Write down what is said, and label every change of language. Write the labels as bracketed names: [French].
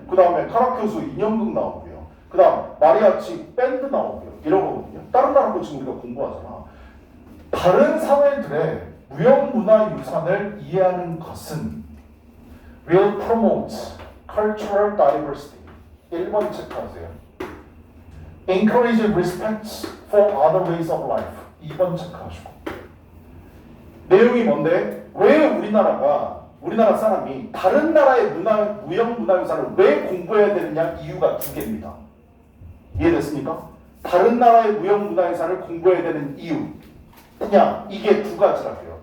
[Korean] 그 다음에 카라큐스 인형극 나오고요. 그 다음 마리아치 밴드 나오고요. 이런 거거든요. 다른 나라 거 지금 우리가 공부하잖아. 다른 사회들의 무형문화유산을 이해하는 것은 [English] will promote cultural diversity. [Korean] 1번 체크하세요. [English] encourage respect for other ways of life. [Korean] 2번 체크하시고. 내용이 뭔데? 왜 우리나라 사람이 다른 나라의 무형문화유산을 왜 공부해야 되느냐? 이유가 두 개입니다. 이해됐습니까? 다른 나라의 무형문화유산을 공부해야 되는 이유. 그냥 이게 두 가지라고요.